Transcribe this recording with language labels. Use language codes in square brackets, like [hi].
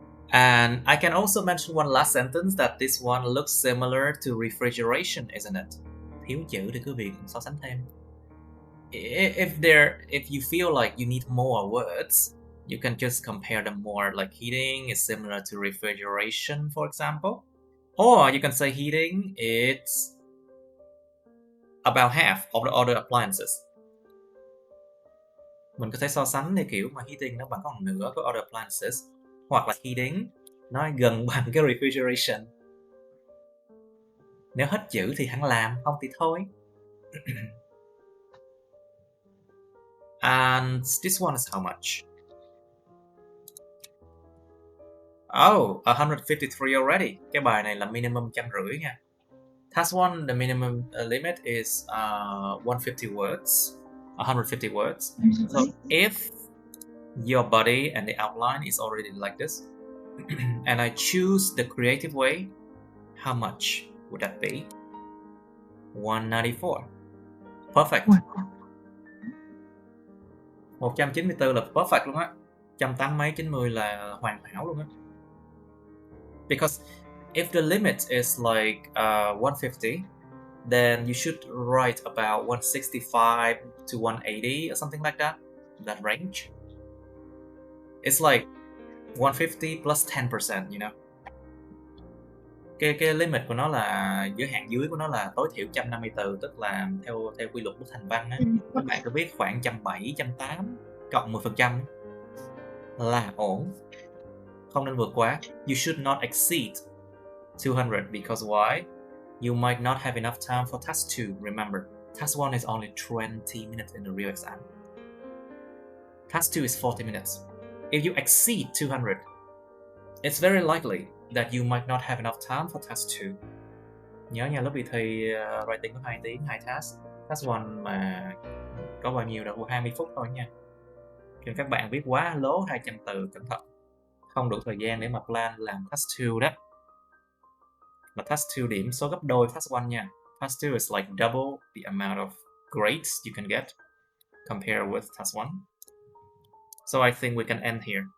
[en] And I can also mention one last sentence that this one looks similar to refrigeration, isn't it? [vi] Thiếu chữ thì quý vị so sánh thêm. [en] If you feel like you need more words, you can just compare them more, like heating is similar to refrigeration, for example. Or you can say heating, it's about half of the other appliances. [vi] Mình có thể so sánh thì kiểu mà heating nó bằng có một nửa của other appliances. Hoặc là heating nó gần bằng cái refrigeration. Nếu hết chữ thì hẳn làm, không thì thôi. [en] And this one is how much? [vi] Oh, 153 already. Cái bài này là minimum 150 nha. [en] Task 1, the minimum limit is 150 words. 150 words. So if your body and the outline is already like this, and I choose the creative way, how much would that be? 194. Perfect. [vi] 194 là perfect luôn á. 180 mấy 90 là hoàn hảo luôn á. [en] Because if the limit is like 150, then you should write about 165 to 180 or something like that range. It's like 150 plus 10%, you know. [vi] Cái limit của nó là giới hạn dưới của nó là tối thiểu 150 từ, tức là theo quy luật bức thành văn á, các bạn cứ viết khoảng 170, 180 cộng 10% là ổn. Không nên vượt quá. [en] You should not exceed 200 because why? You might not have enough time for task 2. Remember, task 1 is only 20 minutes in the real exam. Task 2 is 40 minutes. If you exceed 200, it's very likely that you might not have enough time for Task 2. [vi] Nhớ nha, lớp thì writing có 2 tiếng, 2 task. Task 1 mà có bao nhiêu đâu, 20 phút thôi nha. Khi các bạn viết quá lố 200 từ, cẩn thận. Không đủ thời gian để mà plan làm Task 2 đó. Mà Task 2 điểm số gấp đôi Task 1 nha. [en] Task 2 is like double the amount of grades you can get compared with Task 1. So I think we can end here.